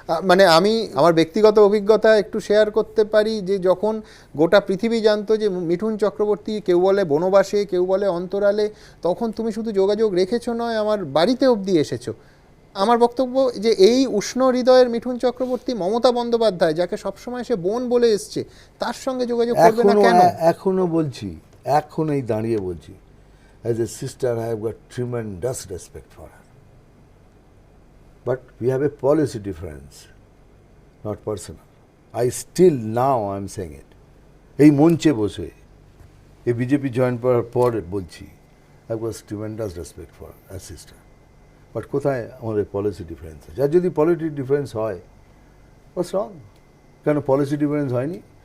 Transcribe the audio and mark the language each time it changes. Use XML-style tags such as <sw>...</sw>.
<bn>মানে আমি আমার ব্যক্তিগত অভিজ্ঞতা একটু শেয়ার করতে পারি, যে যখন গোটা পৃথিবী জানতো যে মিঠুন চক্রবর্তী, কেউ বলে বনবাসে, কেউ বলে অন্তরালে, তখন তুমি শুধু যোগাযোগ রেখেছো নয়, আমার বাড়িতে অবধি এসেছো। আমার বক্তব্য যে এই উষ্ণ হৃদয়ের মিঠুন চক্রবর্তী, মমতা বন্দ্যোপাধ্যায় যাকে সবসময় সে বোন বলে এসছে, তার সঙ্গে যোগাযোগ করবে না কেন? এখনো বলছি, এখন এই দাঁড়িয়ে বলছি,</bn> <en>as a sister I have got tremendous respect for her, but we have a policy difference, not personal. I still, now I am saying it,</en> <bn>এই মঞ্চে বসে এই বিজেপি জয়েন করার পর বলছি,</bn> <en>I have got tremendous respect for her sister, but</en> <bn>কোথায় আমাদের policy difference আছে? আর যদি পলিটি ডিফারেন্স হয়,</bn> <en>what's wrong?</en> <bn>কেন পলিসি ডিফারেন্স হয়নি?</bn>